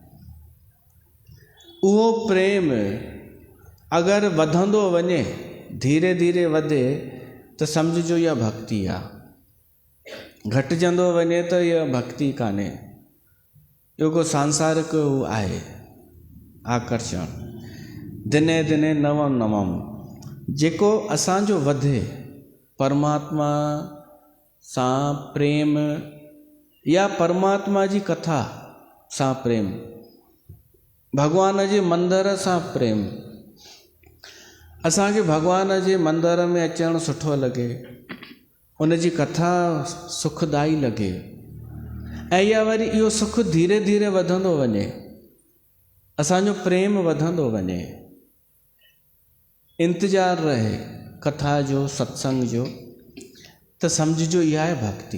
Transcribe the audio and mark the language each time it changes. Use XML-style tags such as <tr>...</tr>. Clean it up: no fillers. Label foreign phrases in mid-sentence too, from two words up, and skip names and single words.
<sd>उहो प्रेम अगरि वधंदो वञे, धीरे धीरे वधे, त सम्झिजो इहा भक्ति आहे। घटिजंदो वञे त इहा भक्ति कान्हे। इहो को सांसारिक आहे आकर्षण।</sd> <sa>दिने दिने नवम नवम</sa> <sd>जेको असांजो वधे, परमात्मा सां प्रेम या परमात्मा जी कथा सां प्रेम, भगवान जे मंदर सां प्रेम। असांखे भगवान जे मंदर में अचणु सुठो लॻे, उन जी कथा सुखदाई लॻे, ऐं इहा वरी इहो सुख धीरे धीरे वधंदो वञे, असांजो प्रेम वधंदो वञे, इंतज़ारु रहे कथा जो, सत्संग जो, त सम्झिजो इहा आहे भक्ति।</sd>